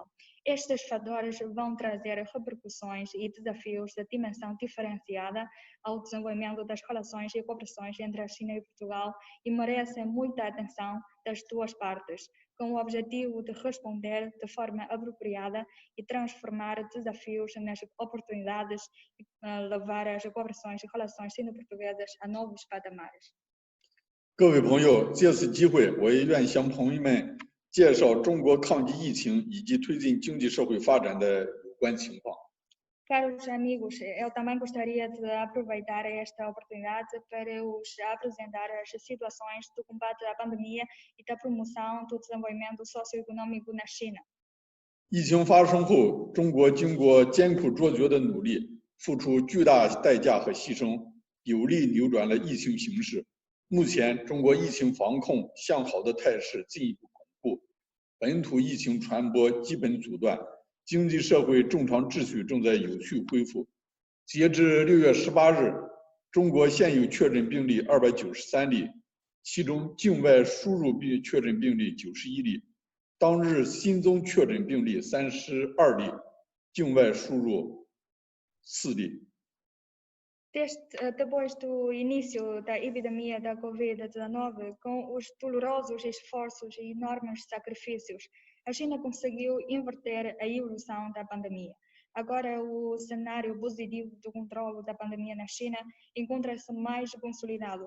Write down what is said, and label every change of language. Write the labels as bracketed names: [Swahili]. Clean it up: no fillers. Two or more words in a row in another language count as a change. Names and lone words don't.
[Portuguese] Estes fatores vão trazer repercussões e desafios de dimensão diferenciada ao desenvolvimento das relações e cooperações entre a China e Portugal e merecem muita atenção das duas partes, com o objetivo de responder de forma apropriada e transformar desafios nas oportunidades e levar as cooperações e relações sino-portuguesas a novos patamares. [Chinese] 各位朋友，借此机会，我也愿向朋友们介绍中国抗击疫情以及推进经济社会发展的有关情况。 [Portuguese] Caros amigos, eu também gostaria de aproveitar esta oportunidade para os apresentar as situações do combate à pandemia e da promoção do desenvolvimento socioeconômico na China. [Chinese] 疫情发生后，中国经过艰苦卓绝的努力，付出巨大代价和牺牲，有力扭转了疫情形势。目前，中国疫情防控向好的态势进一步巩固，本土疫情传播基本阻断，经济社会正常秩序正在有序恢复。截至6月18日，中国现有确诊病例293例，其中境外输入确诊病例91例。当日新增确诊病例32例，境外输入4例。 [Portuguese] Depois do início da epidemia da Covid-19, com os dolorosos esforços e enormes sacrifícios, a China conseguiu inverter a evolução da pandemia. Agora, o cenário positivo do controle da pandemia na China encontra-se mais consolidado.